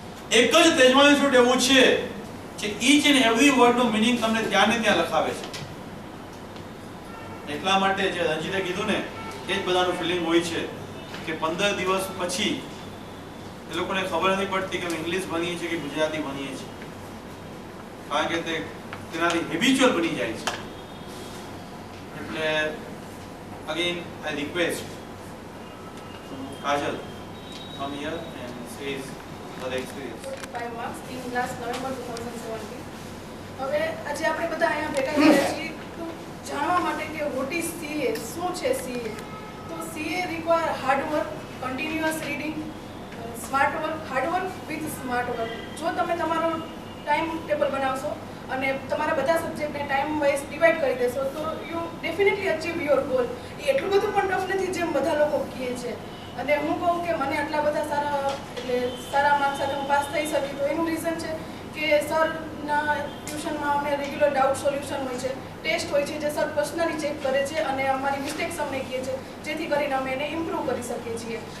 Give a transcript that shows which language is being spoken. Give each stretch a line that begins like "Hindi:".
Gujarati: એક જ તેજમાની શૂટ એવું છે કે ઈચ એન્ડ એવરી વર્ડનો મીનિંગ તમને ત્યાં ને ત્યાં લખાવે છે. એટલા માટે જે રંજીતે કીધું ને એ જ બધાનું ફિલિંગ હોય છે કે 15 દિવસ પછી એ લોકોને ખબર નથી પડતી કે ઇંગ્લિશ ભણીએ છીએ કે ગુજરાતી ભણીએ છીએ, કારણ કે તેનાથી હેબિચ્યુઅલ બની જાય છે. એટલે
English: again I request Kajal come here and says her experience. 5 marks in last November 2017.
Gujarati: હવે આજે આપણે બધા અહીંયા ભેગા થયા છીએ તો જાણવા માટે કે
English: what is CA,
Gujarati: શું છે CA. તો
English: CA require hard work, continuous reading, smart work, hard work with smart work.
Gujarati: જો તમે તમારો ટાઈમ ટેબલ બનાવશો અને તમારા બધા સબ્જેક્ટને ટાઈમ વાઇઝ ડિવાઈડ કરી દેશો તો
English: You definitely achieve your goal.
Gujarati: એ એટલું બધું પણ ટફ નથી જેમ બધા લોકો કહે છે. અને હું કહું કે મને આટલા બધા સારા માર્ક્સ સાથે હું પાસ થઈ શકી તો એનું રીઝન છે કે સરના ટ્યુશનમાં અમને રેગ્યુલર ડાઉટ સોલ્યુશન હોય છે, ટેસ્ટ હોય છે જે સર પર્સનલી ચેક કરે છે અને અમારી મિસ્ટેક્સ અમને કહે છે જેથી કરીને અમે એને ઇમ્પ્રૂવ કરી શકીએ છીએ.